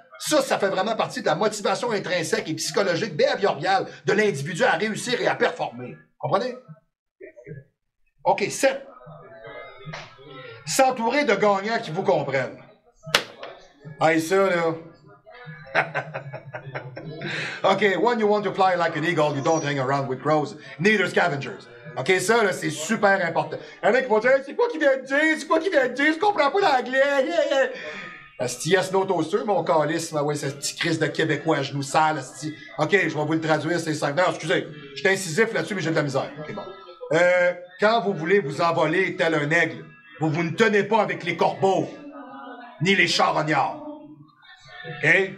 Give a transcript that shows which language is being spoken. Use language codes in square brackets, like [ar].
[fr] Ça fait vraiment partie de la motivation intrinsèque et psychologique behaviorale de l'individu à réussir et à performer. Comprenez? OK, 7. S'entourer de gagnants qui vous comprennent. Ah, ça, là. [en] OK, when you want to fly like an eagle, you don't hang around with crows, neither scavengers. [fr] OK, ça, là, c'est super important. Il y en a qui vont dire, c'est quoi qu'il vient de dire? C'est quoi qu'il vient de dire? Je comprends pas l'anglais. Asti, [en] yes, no toaster, [fr] mon calice, ouais, c'est petit crise de Québécois à genoux sales, asti. OK, je vais vous le traduire, c'est simple. Non, excusez, je suis incisif là-dessus, mais j'ai de la misère. OK, bon. Quand vous voulez vous envoler tel un aigle, vous ne tenez pas avec les corbeaux, ni les charognards. OK?